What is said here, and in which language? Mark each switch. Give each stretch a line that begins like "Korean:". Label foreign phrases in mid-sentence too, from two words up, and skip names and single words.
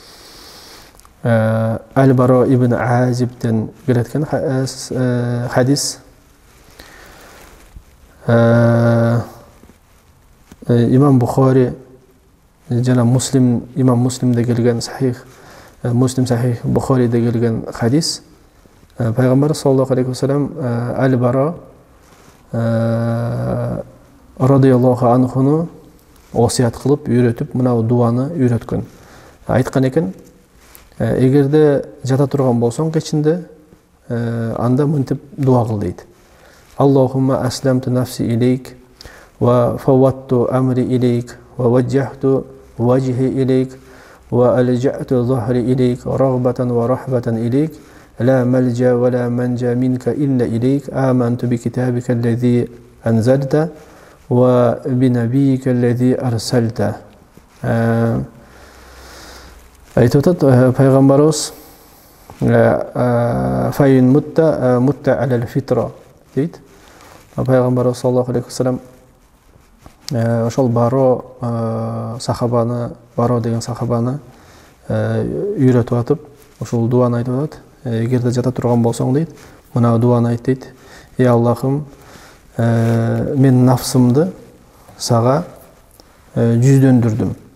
Kyrgyz: Аль-Баро ибн Азибтен келеткен хадис. Имам Бухари жана Имам Муслимде келген сахих, Муслим сахих Бухариде келген хадис. Пайгамбар
Arabic: صلى الله عليه وسلم
Kyrgyz: Аль-Баро
Arabic: رضي الله عنه
Kyrgyz: осият кылып, үйрөтүп, мына дуаны үйрөткөн. Айткан экен, эгерде жата турган болсоң кечинде, анда мынтип дуа кыл дейт.
Arabic: اللهم أسلمت نفسي إليك وفوضت أمري إليك ووجهت وجهي إليك وألجأت ظهري إليك رغبة ورهبة إليك لا ملجأ ولا منجا منك إلا إليك آمنت بكتابك الذي أنزلت وبنبيك الذي أرسلت.
Kyrgyz: Айтып пайгамбарыбыз
Arabic: فإن مت على الفطرة
Kyrgyz: дейт. Пайгамбарыбыз
Arabic: صلى الله عليه وسلم
Kyrgyz: ошол Баро деген сахабаны үйрөтүп атып, ошол дуаны айтып атат. Эгерде жата турган болсоң дейт, мына дуаны айт дейт. Ey Аллахым, мен нафсымды сага жүздөндүрдүм.